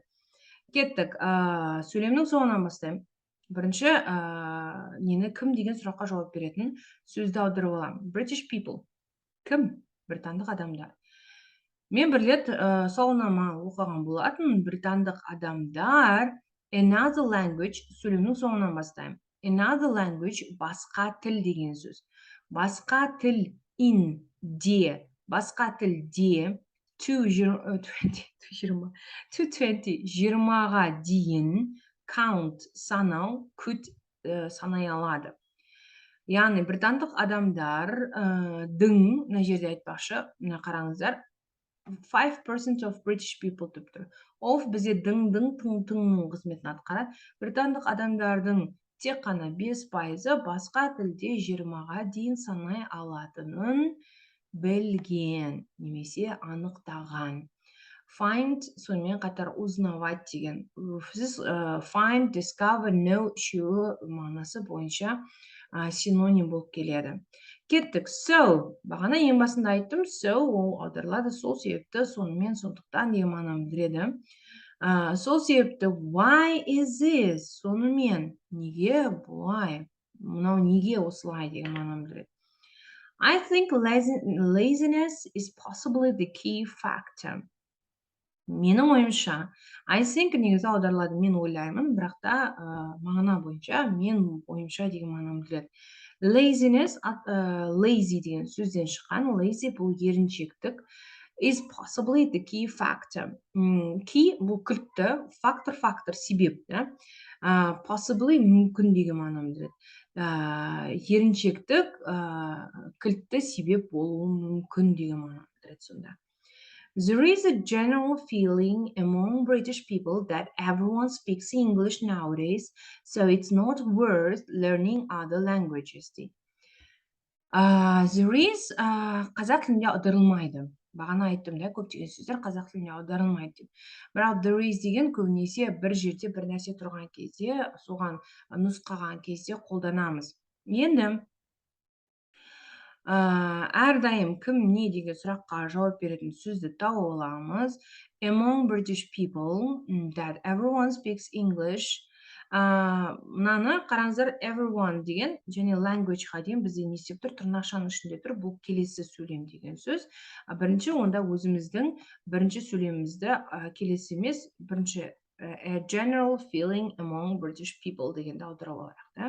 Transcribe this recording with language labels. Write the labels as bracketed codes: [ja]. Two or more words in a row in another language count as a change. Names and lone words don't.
[kk] Кеттік, сөйлемнің соңынан бастаймын. Бірінші, кім деген сұраққа жауап беретін сөзді аударып аламын. [en] British people. [kk] Кім? Британдық адамдар. Мен бір рет сауалнама оқыған болатын, британдық адамдар, [en] another language, [kk] сөйлемнің соңынан бастаймын. [en] Another language [kk] басқа тіл деген сөз. Басқа тіл in де, басқа тілде 20-ға дейін count санау, could санай алады. Яғни британдық адамдар дың, мына жерде айтпақшы, мына қараңыздар, [en] 5% of British people [kk] деп тұр. Of бізде дың, тыңның қызметін атқарады. Британдық адамдардың тек қана 5% басқа тілде 20-ға дейін санай алатынын білген, немесе анықтаған. Find сонымен қатар узнавать деген. Сіз [en] find, discover, know [kk] үшеуі мағынасы бойынша синоним болып келеді. Кеттік. So, бағана ең басында айттым, so ол аударылады, сол себепті, сонымен, сондықтан деген мағынаны білдіреді. Сол себепті [en] why is this? [kk] Сонымен, неге бұлай? Мынау неге осылай деген мағынаны білдіреді. [en] I think laziness is possibly the key factor. [kk] Менің ойымша, [en] I think [kk] негізі аударылады, мен ойлаймын, бірақ та мағына бойынша, мен ойымша деген мағынаны білдіреді. Laziness, lazy деген сөзден шыққан, lazy бұл еріншектік, [en] is possibly the key factor. [kk] Key бұл кілтті, фактор себеп, possibly мүмкін деген мағынаны білдіреді. Еріншектік кілтті себеп болуы мүмкін деген мағынаны білдіреді сонда. [en] There is a general feeling among British people that everyone speaks English nowadays, so it's not worth learning other languages. There is [kk] қазақ тілінде аударылмайды. Бағана айттым да, көптеген сөздер қазақ тілінде аударылмайды деп. Бірақ [en] there is [kk] деген көбінесе бір жерде бір нәрсе тұрған кезде, соған нұсқаған кезде қолданамыз. Енді әрдайым кім не деген сұраққа жауап беретін сөзді тауып аламыз. [en] Among British people that everyone speaks English. [kk] Мынаны қараңыздар, everyone деген және language-ға дейін бізде не істеп тұр? Тырнақшаның ішінде тұр. Бұл келесі сөйлем деген сөз. Бірінші онда өзіміздің бірінші сөйлемімізді келесі емес, бірінші [en] a general feeling among British people [kk] дегенді аударып алайық.